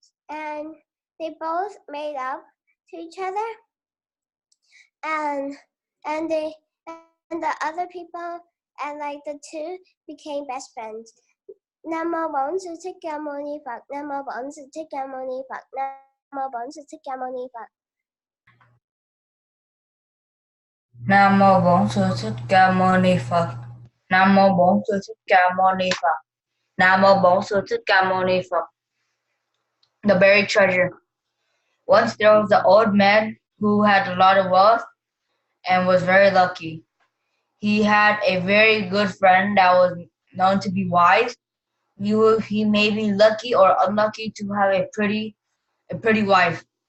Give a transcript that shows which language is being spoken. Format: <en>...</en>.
<en>And they both made up to each other, and and they and the other people, and like the two became best friends.</en> <vi>Nam mô Bổn Sư Thích Ca Mâu Ni Phật. Nam mô Bổn Sư Thích Ca Mâu Ni Phật. Nam mô Bổn Sư Thích Ca Mâu Ni Phật. Nam mô Bổn Sư Thích Ca Mâu Ni Phật. Nam mô Bổn Sư Thích Ca Mâu Ni Phật. Nam mô Bổn Sư Thích Ca Mâu Ni Phật.</vi> <en>The buried treasure. Once there was an old man who had a lot of wealth and was very lucky. He had a very good friend that was known to be wise. He may be lucky or unlucky to have a pretty wife.</en>